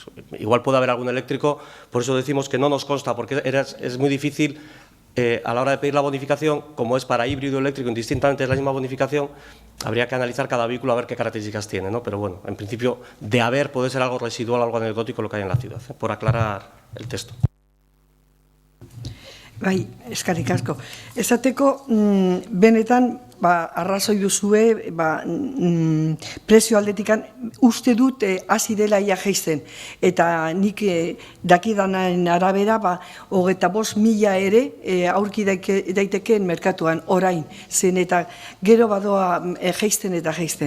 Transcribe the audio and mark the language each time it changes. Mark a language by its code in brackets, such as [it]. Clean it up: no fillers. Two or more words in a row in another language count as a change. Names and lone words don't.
[es] Igual puede haber algún eléctrico, por eso decimos que no nos consta, porque es muy difícil a la hora de pedir la bonificación, como es para híbrido eléctrico, indistintamente es la misma bonificación, habría que analizar cada vehículo a ver qué características tiene, ¿no? Pero bueno, en principio, de haber puede ser algo residual, algo anecdótico lo que hay en la ciudad, por aclarar el texto. [eu] Bai, eskerrik asko. Esateko, benetan, arrazoi duzue, prezio aldetikan uste dut hasi dela ia jaisten. Eta nik dakidanaren arabera, 25.000 ere aurki daitekeen merkatuan orain, zen eta gero badoa jaisten eta jaisten.